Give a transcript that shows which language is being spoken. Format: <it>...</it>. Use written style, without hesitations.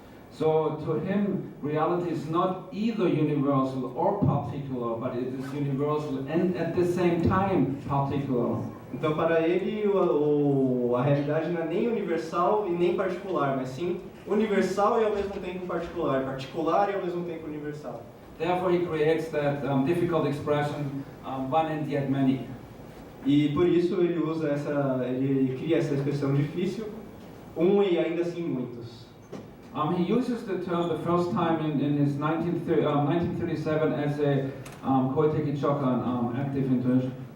<en>So to him, reality is not either universal or particular, but it is universal and at the same time particular.</en> <pt>Então, para ele, a realidade não é nem universal e nem particular, mas sim universal e ao mesmo tempo particular, particular e ao mesmo tempo universal.</pt> <en>Therefore, he creates that difficult expression, one and yet many.</en> <pt>E por isso ele cria essa expressão difícil, e ainda assim muitos.</pt> <en>He uses the term the first time in his 1937 essay, Koiteki Chokan, Active Intuition.</en>